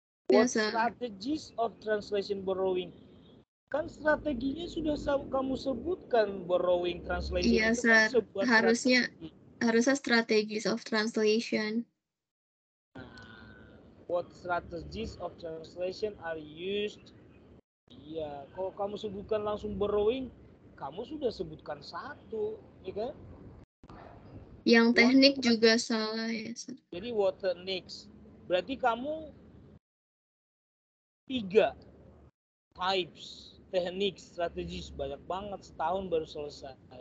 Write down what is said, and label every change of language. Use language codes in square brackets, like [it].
[en] What strategies of translation borrowing? [id] Kan strateginya sudah kamu sebutkan, borrowing translation. Iya, itu kan sebuah harusnya [en] strategies of translation. What strategies of translation are used? [id] Iya, kalau kamu sebutkan langsung borrowing, kamu sudah sebutkan satu, ya kan? Yang teknik juga salah ya, Sir. Jadi [en] what techniques? [id] Berarti kamu 3 types teknik strategis, banyak banget, setahun baru selesai.